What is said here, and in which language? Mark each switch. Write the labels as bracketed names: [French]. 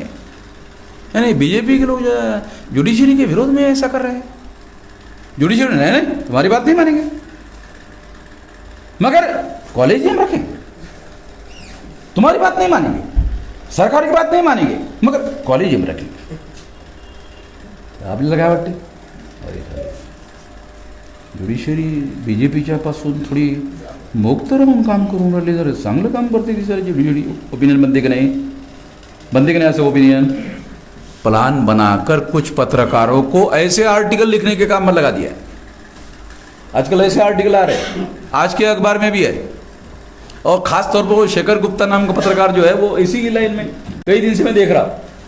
[Hindi] यानी बीजेपी के लोग जुडिशरी के विरोध में ऐसा कर रहे हैं। जुडिशरी नहीं, तुम्हारी बात नहीं मानेंगे, मगर कॉलेजियम रखें, तुम्हारी बात नहीं मानेंगे, सरकार की बात नहीं मानेंगे, मगर कॉलेजियम रखेंगे। [Marathi] आपने लगाया वाटते जुडिशरी बीजेपीच्या पासून थोडी मुक्त राहून काम करून राहिली, जर चांगलं काम करते ती सर जुडिशरी। [Hindi] ओपिनियन बनते की नहीं, बनते की नहीं ऐसे ओपिनियन? प्लान बनाकर कुछ पत्रकारों को ऐसे आर्टिकल लिखने के काम में लगा दिया है। आजकल ऐसे आर्टिकल आ रहे हैं, आज के अखबार में भी है, और खास तौर पर वो शेखर गुप्ता नाम का पत्रकार जो है वो इसी की लाइन में कई दिन से मैं देख रहा।